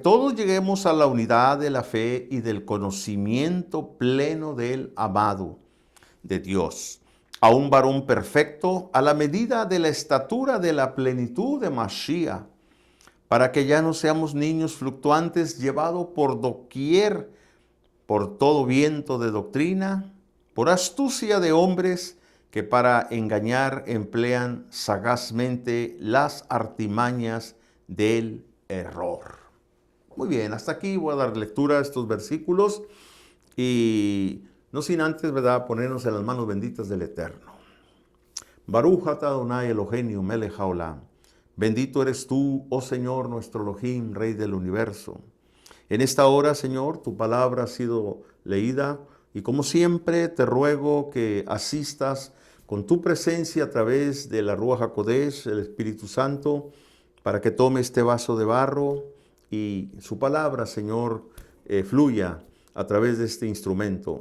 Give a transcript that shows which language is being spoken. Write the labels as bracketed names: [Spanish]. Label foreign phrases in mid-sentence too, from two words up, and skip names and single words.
[Spanish] todos lleguemos a la unidad de la fe y del conocimiento pleno del amado de Dios, a un varón perfecto a la medida de la estatura de la plenitud de Mashiach, para que ya no seamos niños fluctuantes llevados por doquier, por todo viento de doctrina, por astucia de hombres que para engañar emplean sagazmente las artimañas del error. Muy bien, hasta aquí voy a dar lectura a estos versículos y no sin antes, ¿verdad?, ponernos en las manos benditas del Eterno. [Hebrew] ברוך אתה אדוני אלוהינו מלך העולם. [Spanish] Bendito eres tú, oh Señor, nuestro Elohim, Rey del universo. En esta hora, Señor, tu palabra ha sido leída y como siempre te ruego que asistas con tu presencia a través de la [Hebrew] רוח הקודש, [Spanish] el Espíritu Santo, para que tome este vaso de barro y su palabra, Señor, fluya a través de este instrumento.